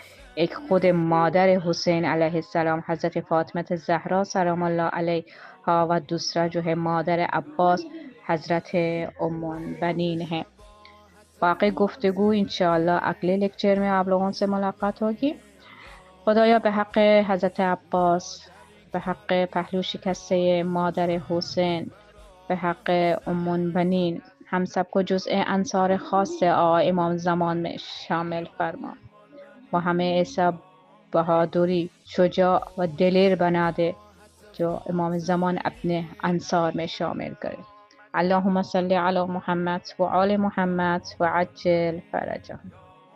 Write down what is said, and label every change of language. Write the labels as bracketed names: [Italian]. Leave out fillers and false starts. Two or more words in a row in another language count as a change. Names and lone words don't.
[Urdu] ایک خود مادر حسین علیہ السلام حضرت فاطمہ الزہرا سلام اللہ علیہ و دوسرا جو ہے مادر عباس حضرت ام البنین ہے. باقی گفتگو انشاءاللہ اگلے لیکچر میں آپ لوگوں سے ملاقات ہوگی. [Persian] خدایا به حق حضرت عباس، به حق پهلو شکسته مادر حسین، به حق ام البنین [Urdu] ہم سب کو جزء انصار خاص آقا امام زمان میں شامل فرما و ہمیں ایسا بہادری شجاع و دلیر بنا دے جو امام زمان اپنے انصار میں شامل کرے. [Arabic] اللهم صل علی محمد و آل محمد و عجل فرجهم.